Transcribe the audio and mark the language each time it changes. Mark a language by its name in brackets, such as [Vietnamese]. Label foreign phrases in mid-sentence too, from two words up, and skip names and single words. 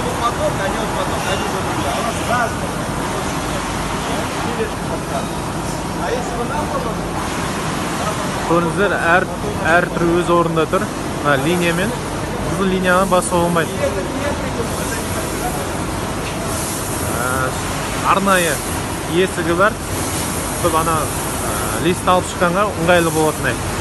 [Russian] моторка, они вот потом дают вот туда. У нас разные. А если бы нам было... [Kazakh] Көріңіздер, әр түрі өз орында тұр. Линиямен. Қызыл линияны басуға болмайды. Арнайы есігі бар. Көп ана лист алып шыққанға ыңғайлы болатындай.